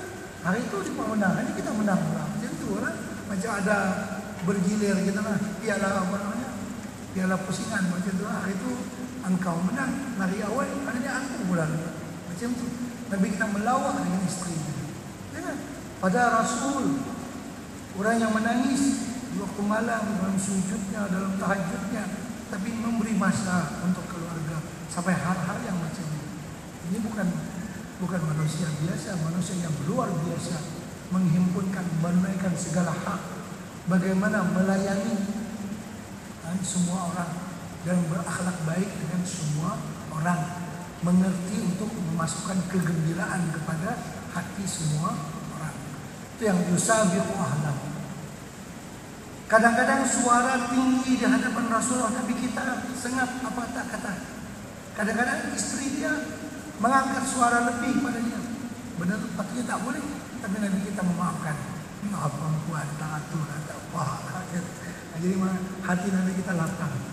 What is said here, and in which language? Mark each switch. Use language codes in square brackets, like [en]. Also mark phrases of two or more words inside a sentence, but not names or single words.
[ms] Hari itu dia menang, ini kita menang lah. Macam itu lah. Macam ada bergilir kita lah. Piala apa namanya? Piala pusingan macam itu lah. Hari itu engkau menang, lari awal, hari ini aku pula. Macam itu. Nabi kita melawak dengan isteri kita. Jangan. Pada Rasul, orang yang menangis di waktu malam, dalam sujudnya, dalam tahajudnya, tapi memberi masa untuk keluarga sampai hal-hal yang macam ini. Ini bukan manusia biasa, manusia yang luar biasa, menghimpunkan, menunaikan segala hak, bagaimana melayani semua orang dan berakhlak baik dengan semua orang, mengerti untuk memasukkan kegembiraan kepada hati semua orang. Itu yang [ar] yusabiqu ahlahu. [ms] Kadang-kadang suara tinggi di hadapan Rasulullah, Nabi kita sengat apa tak kata. Kadang-kadang istri dia mengangkat suara lebih pada dia. Benar, patutnya tak boleh, tapi Nabi kita memaafkan. Maaf perempuan, tak atur, tak apa. Jadi hati Nabi kita lapang.